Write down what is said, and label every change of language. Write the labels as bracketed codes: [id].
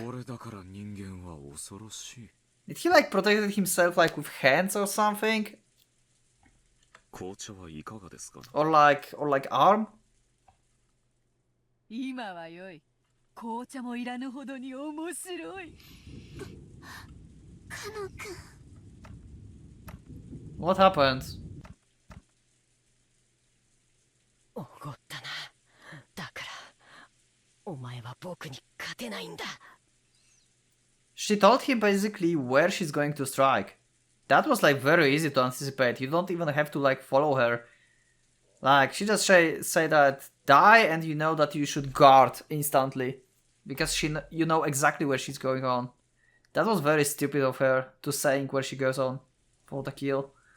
[ja] これだから人間は恐ろしい。 [en] Did he like protected himself like with hands or something? [ja] 紅茶はいかがですか？ [en] Or like arm? [ja] 今はよい。紅茶もいらぬほどに面白い。カノ君。 [en] What happened? [ja] おごったな。だからお前は僕に勝てないんだ。 [en] She told him basically where she's going to strike. That was like very easy to anticipate. You don't even have to like follow her. Like she just say that die and you know that you should guard instantly. Because you know exactly where she's going on. That was very stupid of her to saying where she goes on for the kill.